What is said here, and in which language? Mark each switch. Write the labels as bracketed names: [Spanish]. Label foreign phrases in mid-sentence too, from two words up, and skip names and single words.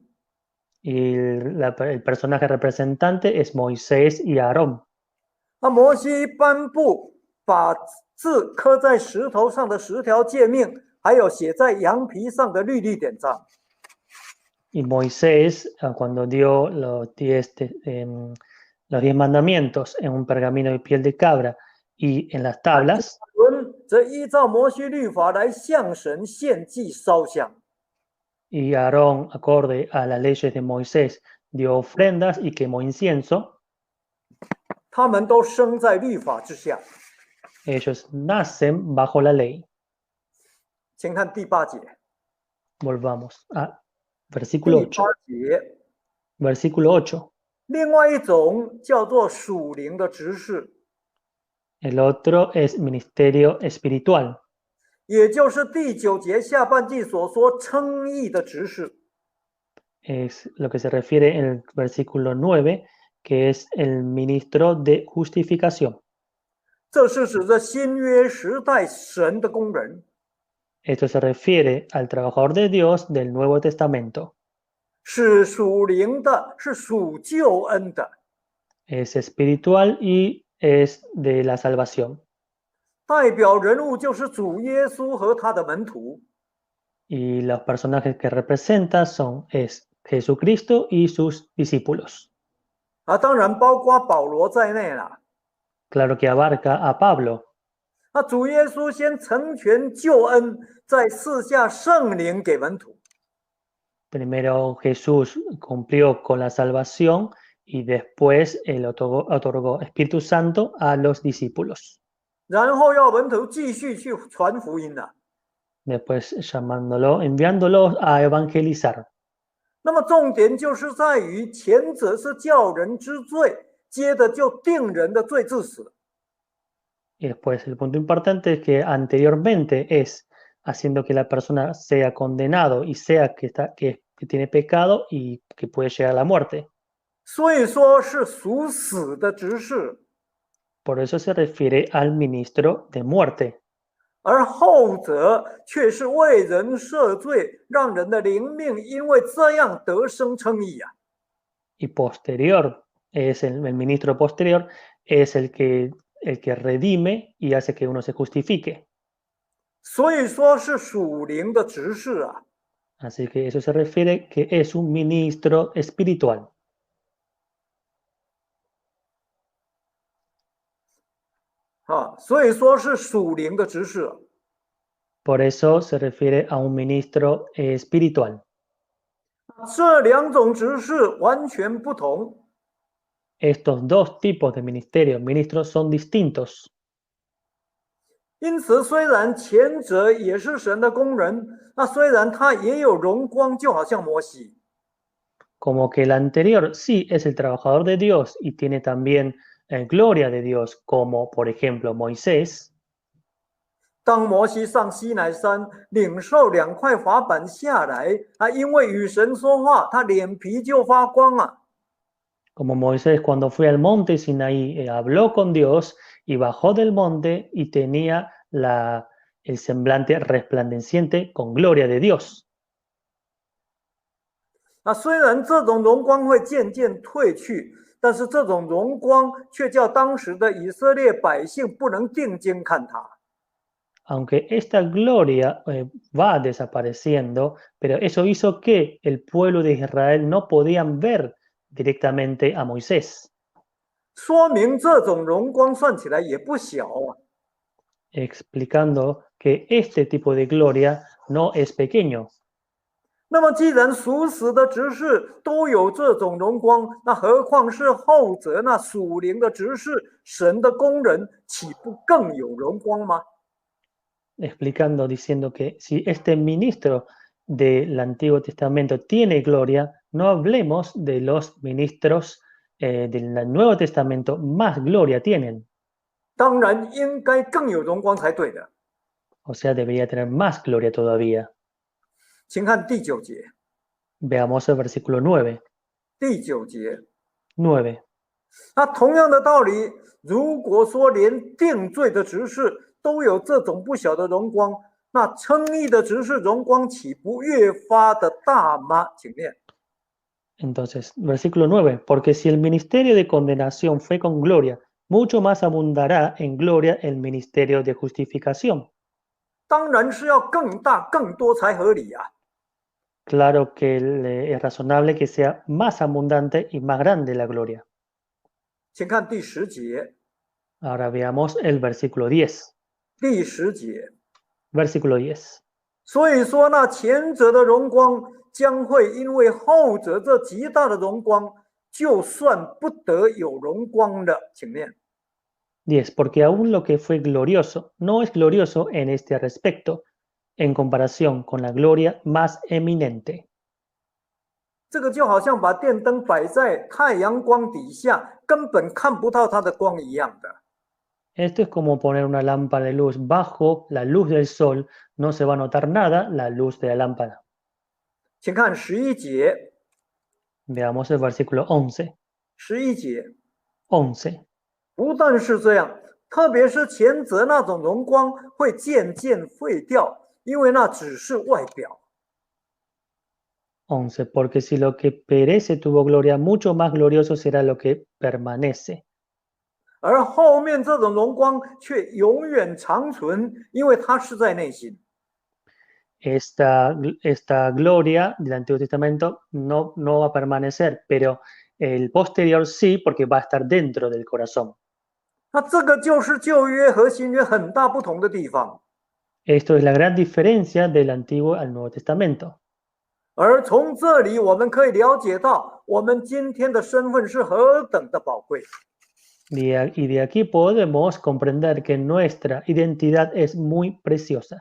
[Spanish] Y el personaje representante es Moisés y Aarón. [Chinese] 摩西颁布把字刻在石头上的10条诫命，还有写在羊皮上的律例典章。 [Spanish] Y Moisés, cuando dio los 10 mandamientos en un pergamino de piel de cabra y en las tablas, [Chinese] 伦则依照摩西律法来向神献祭烧香。 [Spanish] y Aarón, acorde a las leyes de Moisés, dio ofrendas y quemó incienso, [Chinese] 他们都生在律法之下。 [Spanish] ellos nacen bajo la ley. [Chinese] 请看第8节。 [Spanish] Volvamos a [Chinese] 第 [Spanish] versículo 8. [Chinese] 8节， [Spanish] Versículo 8. [Chinese] 另外一种叫做属灵的执事， [Spanish] El otro es ministerio espiritual, [Chinese] 也就是第9节下半句所说称义的执事。 [Spanish] es lo que se refiere en el versículo 9, que es el ministro de justificación. [Chinese] 这是指着新约时代神的工人， [Spanish] Esto se refiere al trabajador de Dios del Nuevo Testamento. [Chinese] 是属灵的，是属救恩的， [Spanish] Es espiritual y es de la salvación. [Chinese] 代表人物就是主耶稣和他的门徒。 [Spanish] Y los personajes que representa es Jesucristo y sus discípulos. [Chinese] 当然包括保罗在内了。 [Spanish] Claro que abarca a Pablo. [Chinese] 主耶稣先成全救恩，再赐下圣灵给门徒。 [Spanish] Primero Jesús cumplió con la salvación y después él otorgó Espíritu Santo a los discípulos. [Chinese] 然后要门徒继续去传福音了。 [Spanish] Después enviándolos a evangelizar. [Chinese] 那么重点就是在于前者是叫人知罪，接着就定人的罪治死。 [Spanish] Y después el punto importante es que anteriormente es haciendo que la persona sea condenado y sea que tiene pecado y que puede llegar a la muerte. [Chinese] 所以说是属死的执事， [Spanish] Por eso se refiere al ministro de muerte. [Chinese] 而后者却是为人赦罪，让人的灵命因为这样得生称义啊。 [Spanish] Y posterior, es el ministro posterior, es el que redime y hace que uno se justifique. [Chinese] 所以说是属灵的执事啊。 [Spanish] Así que eso se refiere que es un ministro espiritual. [Chinese] 所以说是属灵的执事。 [Spanish] Por eso se refiere a un ministro espiritual. [Chinese] 这两种执事完全不同。 [Spanish] Estos dos tipos de ministros son distintos. [Chinese] 因此，虽然前者也是神的工人，那虽然他也有荣光，就好像摩西。 [Spanish] Como que el anterior sí es el trabajador de Dios y tiene también gloria de Dios, como por ejemplo Moisés. [Chinese] 当摩西上西乃山领受2块法板下来，因为与神说话，他脸皮就发光啊。 [Spanish] Como Moisés cuando fue al monte Sinaí habló con Dios y bajó del monte y tenía el semblante resplandeciente con gloria de Dios. [Chinese] 虽然这种荣光会渐渐褪去，但是这种荣光却叫当时的以色列百姓不能定睛看他。 [Spanish] Aunque esta gloria va desapareciendo, pero eso hizo que el pueblo de Israel no podían ver directamente a Moisés. [Chinese] 说明这种荣光算起来也不小啊。 [Spanish] Explicando que este tipo de gloria no es pequeño. [Chinese] 那么，既然属死的执事都有这种荣光，那何况是后者那属灵的执事，神的工人，岂不更有荣光吗？ [Spanish] Explicando, diciendo que si este ministro del Antiguo Testamento tiene gloria, no hablemos de los ministros del Nuevo Testamento, más gloria tienen. [Chinese] 当然应该更有荣光才对的。 [Spanish] O sea, debería tener más gloria todavía. [Chinese] 请看第9节。 [Spanish] Veamos el versículo 9. [Chinese] 第9节， [Spanish] 9. [Chinese] 那同样的道理，如果说连定罪的执事都有这种不小的荣光，那称义的执事荣光岂不越发的大吗？请念。 [Spanish] Entonces, versículo 9. Porque si el ministerio de condenación fue con gloria, mucho más abundará en gloria el ministerio de justificación. [Chinese] 当然是要更大更多才合理啊。 [Spanish] Claro que es razonable que sea más abundante y más grande la gloria. [Chinese] 请看第10节。 [Spanish] Ahora veamos el versículo 10. [Chinese] 第10节， [Spanish] Versículo 10. [Chinese] 所以说那前者的荣光将会因为后者这极大的荣光，就算不得有荣光了。请念。 [Spanish] 10. Porque aún lo que fue glorioso no es glorioso en este respecto, en comparación con la gloria más eminente. [Chinese] 这个就好像把电灯摆在太阳光底下，根本看不到它的光一样的。 [Spanish] Esto es como poner una lámpara de luz bajo la luz del sol, no se va a notar nada la luz de la lámpara. [Chinese] 请看11节。 [Spanish] Veamos el versículo 11. [Chinese] 11 节， [Spanish] 11. [Chinese] 不但是这样，特别是前者那种荣光会渐渐废掉，因为那只是外表。 [Spanish] 11. Porque si lo que perece tuvo gloria, mucho más glorioso será lo que permanece. [Chinese] 而后面这种荣光却永远长存，因为它是在内心。 [Spanish] esta gloria del Antiguo Testamento no va a permanecer, pero el posterior sí, porque va a estar dentro del corazón. [Chinese] 那这个就是旧约和新约很大不同的地方。 [Spanish] Esto es la gran diferencia del Antiguo al Nuevo Testamento. [Chinese] 而从这里我们可以了解到，我们今天的身份是何等的宝贵。 [Spanish] Y de aquí podemos comprender que nuestra identidad es muy preciosa.